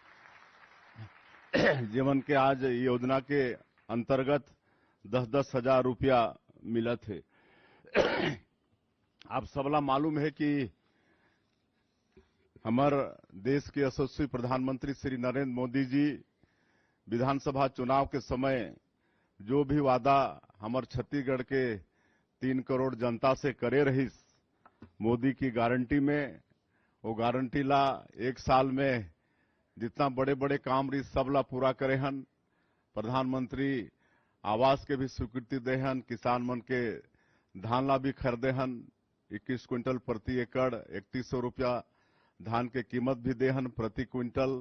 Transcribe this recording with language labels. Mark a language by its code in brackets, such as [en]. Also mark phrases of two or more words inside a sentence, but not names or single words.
[hne] जीवन के आज योजना के अंतर्गत 10-10 हजार रुपया मिला थे। आप सबला मालूम है कि हमारे देश के यशस्वी प्रधानमंत्री श्री नरेंद्र मोदी जी विधानसभा चुनाव के समय जो भी वादा हमारे छत्तीसगढ़ के 3 करोड़ जनता से करे रहीस मोदी की गारंटी में, वो गारंटी ला एक साल में जितना बड़े बड़े काम रही सबला पूरा करे हन। प्रधानमंत्री आवास के भी स्वीकृति दे हन, किसान मन के धान ला भी खरीदे हन, 21 क्विंटल प्रति एकड़, 3100 रुपया धान के कीमत भी दे हन प्रति क्विंटल।